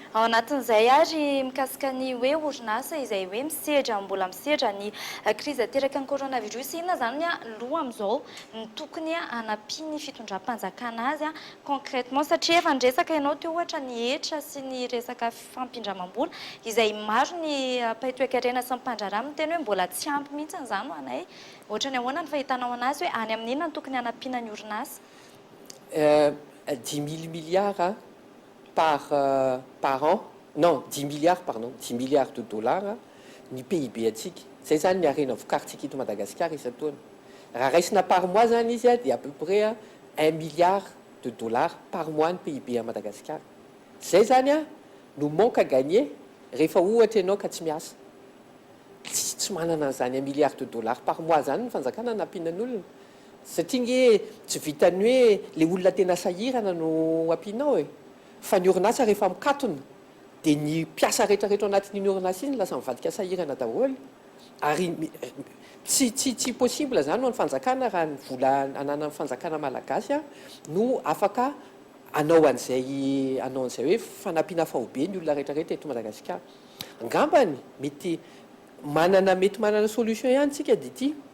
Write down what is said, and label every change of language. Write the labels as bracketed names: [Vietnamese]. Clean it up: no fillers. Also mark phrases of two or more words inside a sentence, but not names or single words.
[Malagasy] ao anatin'izay ary mikasika ny hoe orinasa izay hoe misedra mbola misedra ny krizy ateraka ny coronavirus inona zany loha amin'izao ny tokony hanampiany fitondram-panjakana azy concrètement satria efa niresaka ianao teo ohatra ny hetra sy ny resaka fampindramam-bola izay maro ny paitoekarena sy ny mpandrarano teny hoe mbola tsy ampy mihitsy izany anay ohatra ny ahoana ny fahitanao anazy hoe any amin'inona ny tokony hanampiana ny orinasa [French] 10 000 milliards par an, non, 10 milliards, pardon, 10 milliards de dollars ny PIB atsika. [Malagasy] Zay zany ny arena vokarintsika eto Madagasikara isan-taona. Raha raisina [French] par mois [Malagasy] zany izy dia [French] à peu près 1 milliard de dollars par mois [Malagasy] ny PIB à Madagascar. Zay zany no [French] manque à gagner [Malagasy] rehefa ohatra ianao ka tsy miasa. Tsy manana an'izany [French] 1 milliard de dollars par mois [Malagasy] zany ny fanjakana nampianan'olona. Satria nge tsy vitany hoe le olona tena sahirana no ampianao fa ny orinasa rehefa mikatona dia ny mpiasa rehetrarehetra anatin'iny orinasa iny lasa mivadika sahirana daholo ary tsy possible zany no ny fanjakana raha ny vola anana ny fanjakana malagasy no afaka anao an'izay hoe fanampiana fahobe ny olona rehetrarehetra eto Madagasikara angambany mety manana solution ihany tsika dia ity